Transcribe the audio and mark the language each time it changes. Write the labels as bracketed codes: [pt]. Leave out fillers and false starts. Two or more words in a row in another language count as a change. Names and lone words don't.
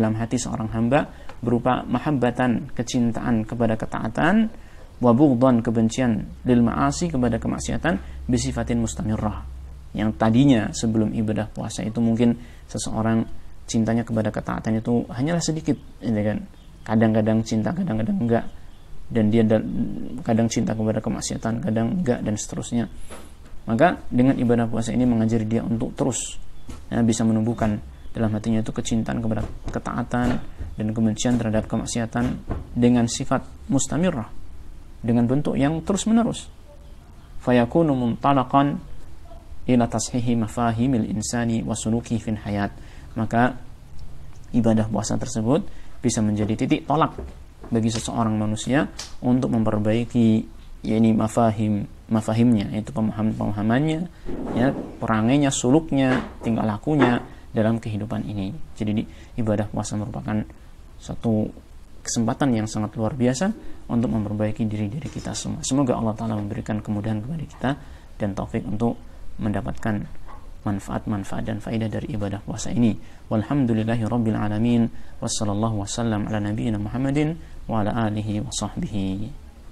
[id] dalam hati seorang hamba berupa mahabbatan, kecintaan kepada ketaatan, [ar] وبغضا, [id] kebencian, [ar] للمعاصي, [id] kepada kemaksiatan, [ar] بصفة مستمرة, [id] yang tadinya sebelum ibadah puasa itu mungkin seseorang cintanya kepada ketaatan itu hanyalah sedikit ya kan, kadang-kadang cinta, kadang-kadang enggak, dan dia kadang cinta kepada kemaksiatan, kadang enggak, dan seterusnya. Maka dengan ibadah puasa ini mengajari dia untuk terus ya, bisa menumbuhkan dalam hatinya itu kecintaan kepada ketaatan dan kebencian terhadap kemaksiatan dengan sifat mustamirrah, dengan bentuk yang terus menerus. [ar] فيكون منطلقا إلى تصحيح مفاهيم الإنسان وسلوك في الحياة, [id] maka ibadah puasa tersebut bisa menjadi titik tolak bagi seseorang manusia untuk memperbaiki yakni mafahimnya, yaitu pemahamannya ya, perangainya, suluknya, tingkah lakunya dalam kehidupan ini. Jadi ibadah puasa merupakan satu kesempatan yang sangat luar biasa untuk memperbaiki diri kita semua. Semoga Allah Ta'ala memberikan kemudahan kepada kita dan taufik untuk mendapatkan manfaat-manfaat dan faedah dari ibadah puasa ini. [ar] والحمد لله رب العالمين وصلى الله وسلم على نبينا محمد وعلى آله وصحبه